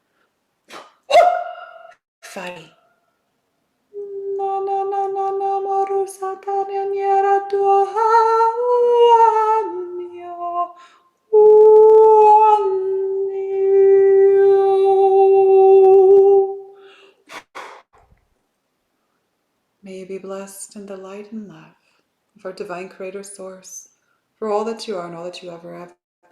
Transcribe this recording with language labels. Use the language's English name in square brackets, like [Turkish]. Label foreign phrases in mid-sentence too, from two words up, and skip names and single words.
[English] Fai. Na na na na na maru satanya niera tua mia. May you be blessed in the light and love of our divine creator source for all that you are and all that you ever have been.